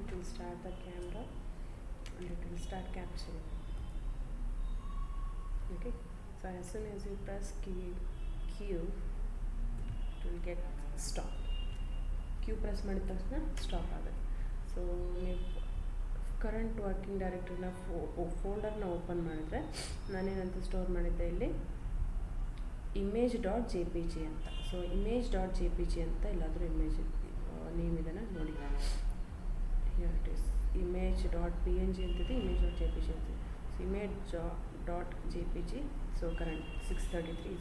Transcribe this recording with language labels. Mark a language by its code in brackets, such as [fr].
[en] Start the camera and it will start capturing. Okay, so as soon as you press Q, it will get stop. [kn] Q press ಮಾಡಿದ ತಕ್ಷಣ stop ಆಗುತ್ತೆ. So ನೀವು current working ಡೈರೆಕ್ಟರಿನ ಫೋಲ್ಡರ್ನ open ಮಾಡಿದ್ರೆ ನಾನೇನಂತ store ಮಾಡಿದ್ದೆ ಇಲ್ಲಿ image.jpg ಅಂತ. So image.jpg ಅಂತ ಎಲ್ಲಾದರೂ ಇಮೇಜ್ ನೇಮ್ ಇದನ್ನು ನೋಡಿ. [en] Here it is, image.png ಅಂತಿದೆ, image.jpg ಅಂತಿದೆ. [kn] So image.jpg, so current 6:33.